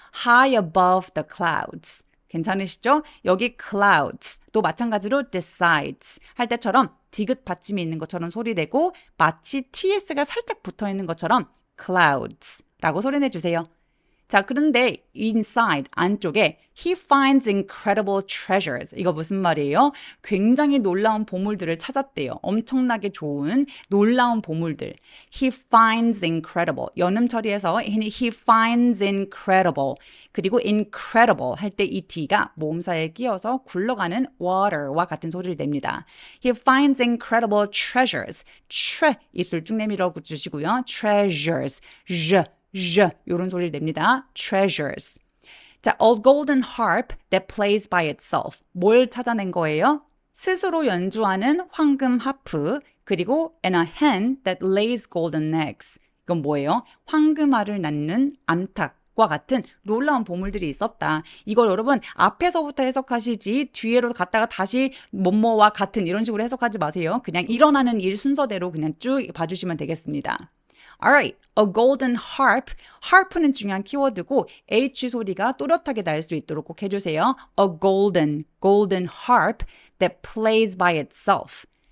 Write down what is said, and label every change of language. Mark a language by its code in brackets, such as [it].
[en] high above the clouds [ko] 괜찮으시죠? 여기 clouds 또 마찬가지로 decides 할 때처럼 디귿 받침이 있는 것처럼 소리 내고 마치 ts가 살짝 붙어 있는 것처럼 clouds 라고 소리 내주세요. [en] 자, 그런데 inside, [ko] 안쪽에 [en] he finds incredible treasures. [ko] 이거 무슨 말이에요? 굉장히 놀라운 보물들을 찾았대요. 엄청나게 좋은 놀라운 보물들. [en] He finds incredible. [ko] 연음 처리해서 [en] he finds incredible. [ko] 그리고 incredible 할 때 이 D가 모음사에 끼어서 굴러가는 water와 같은 소리를 냅니다. [en] He finds incredible treasures. [ko] 입술 쭉 내밀어 주시고요. treasures. 이런 소리를 냅니다. treasures. [en] 자, a golden harp that plays by itself. [ko] 뭘 찾아낸 거예요? 스스로 연주하는 황금 하프, 그리고 [en] and a hen that lays golden eggs. [ko] 이건 뭐예요? 황금알을 낳는 암탉과 같은 놀라운 보물들이 있었다. 이걸 여러분 앞에서부터 해석하시지 뒤에로 갔다가 다시 뭐뭐와 같은 이런 식으로 해석하지 마세요. 그냥 일어나는 일 순서대로 그냥 쭉 봐주시면 되겠습니다. [en] Alright, a golden harp. [ko] harp는 중요한 키워드고 H 소리가 또렷하게 날 수 있도록 꼭 해주세요. [en] A golden harp that plays by itself.